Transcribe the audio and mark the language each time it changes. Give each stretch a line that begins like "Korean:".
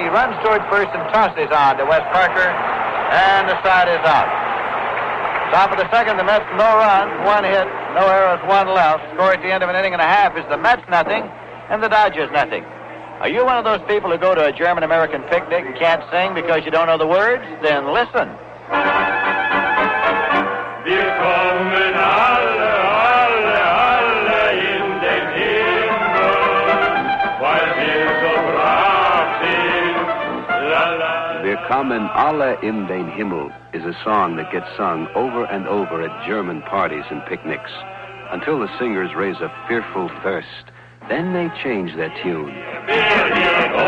English: He runs toward first and tosses on to Wes Parker, and the side is out. Top of the second, the Mets no runs, 1 hit, no errors, 1 left. Score at the end of an inning and a half is the Mets nothing and the Dodgers nothing. Are you one of those people who go to a German-American picnic and can't sing because you don't know the words? Then listen.
German: Wir kommen alle, alle, alle in den Himmel, weil wir so brav sind. La, la.
English: Wir kommen alle in den Himmel is a song that gets sung over and over at German parties and picnics until the singers raise a fearful thirst. Then they change their tune.